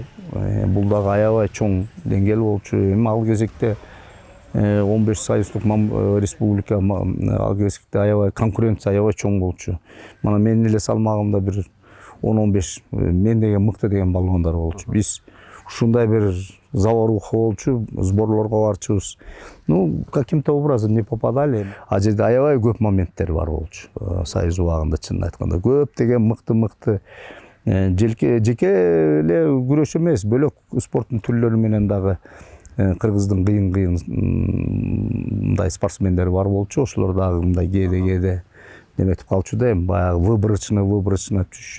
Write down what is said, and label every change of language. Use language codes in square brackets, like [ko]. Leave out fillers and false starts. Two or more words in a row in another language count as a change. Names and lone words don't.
[ky] Бул дагы аябай чоң деңгээл болчу. Эми ал кезекте 15 союздук республика, ал кезекте аябай конкуренция аябай чоң болчу. Мана менин эле салмагымда бир 10-15 мен деген мыкты деген балуандар болчу. Биз ушундай бир заваруха болчу, сборлорго барчубуз. [ru] Ну, каким-то образом не попадали. [ky] А жерде аябай көп моменттер бар болчу. Союз убагында чынын айтканда көп деген мыкты жеке эле күрөш эмес, бөлөк спорттун түрлөрү менен дагы кыргыздын кыйын мындай спортсмендери бар болчу. Ошолор дагы мындай кээде неметип калчу да, эми баягы выборочно түшүшү.